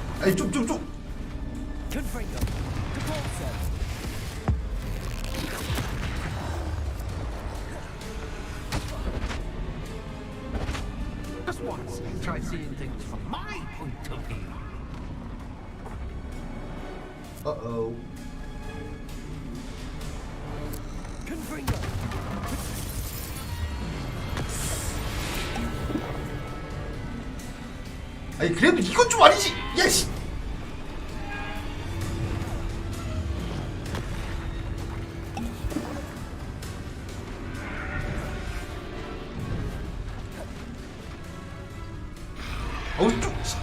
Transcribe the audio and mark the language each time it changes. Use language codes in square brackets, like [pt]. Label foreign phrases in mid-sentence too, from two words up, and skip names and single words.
[ko] 아니 좀. [en] Confringo. Depulso. Just once, try seeing things from my point of view. [ko] 어어. [en] Confringo. [ko] 아니 그래도 이건 좀 아니지. 야씨. 어우 좀.